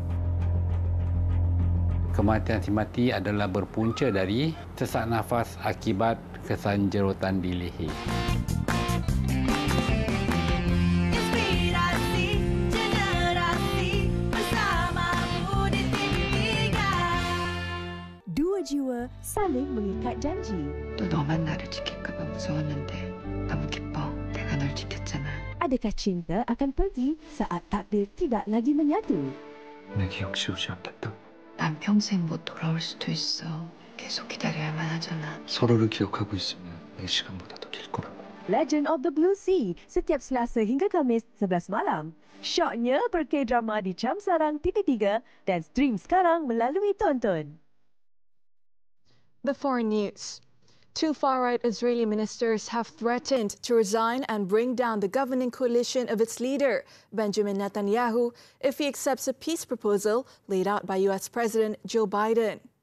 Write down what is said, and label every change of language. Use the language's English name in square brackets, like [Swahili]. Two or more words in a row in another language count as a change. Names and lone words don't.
[Malay] Kematian si mati adalah berpunca dari sesak nafas akibat kesanjerutan di leher. Inspirasi generasi bersama Buletin 3. Dua jiwa saling mengikat janji. [Korean] 또 너만 나를 지킬까 봐 무서웠는데 너무 기뻐. 내가 널 지켰잖아. [Malay] Adakah cinta akan pergi saat takdir tidak lagi menyatu? [Korean] 내 기억 지우지 않겠다. 난 평생 못 돌아올 수도 있어. 계속 기다려야만 하잖아. 서로를 기억하고 있으면 내 시간보다 더 길 거라고. [Malay] Legend of the Blue Sea setiap Selasa hingga Khamis 11 malam. Syoknya berke-drama di jam sarang TV3 dan stream sekarang melalui Tonton. [English] The foreign news. Two far-right Israeli ministers have threatened to resign and bring down the governing coalition of its leader, Benjamin Netanyahu, if he accepts a peace proposal laid out by US President Joe Biden.